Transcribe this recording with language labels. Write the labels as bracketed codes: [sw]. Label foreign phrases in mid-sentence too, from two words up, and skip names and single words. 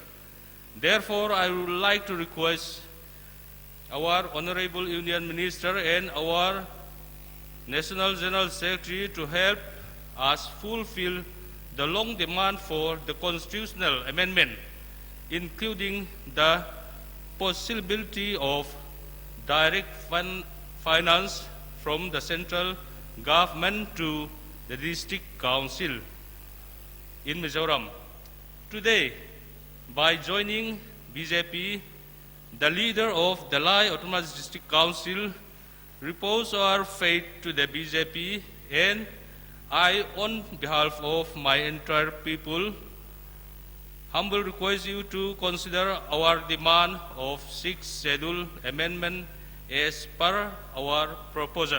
[en] Therefore, I would like to request our Honorable Union Minister and our National General Secretary to help us fulfill the long demand for the constitutional amendment, including the possibility of direct finance from the central government to the district council in Mizoram. Today, by joining BJP, the leader of the Lai Autonomous District Council repose our faith to the BJP, and I, on behalf of my entire people, humbly request you to consider our demand of 6th Schedule Amendment as per our proposal.